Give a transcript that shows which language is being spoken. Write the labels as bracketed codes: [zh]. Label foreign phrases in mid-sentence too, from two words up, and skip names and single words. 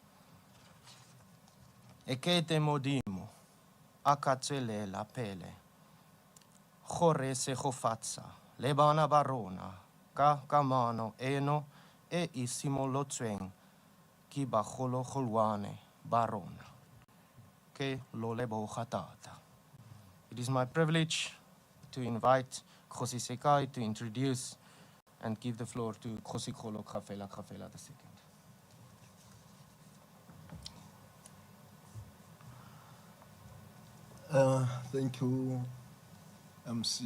[tn] Ekete modimo a ka tswelela pele gore se go fatsa le bana ba rona ka kamano eno e e simolotsweng ke bagologolwane ba rona. Ke lo leboga tata. [en] It is my privilege to invite Kgosi to introduce and give the floor to Kgosikgolo Kgafela Kgafela II. Thank you, MC.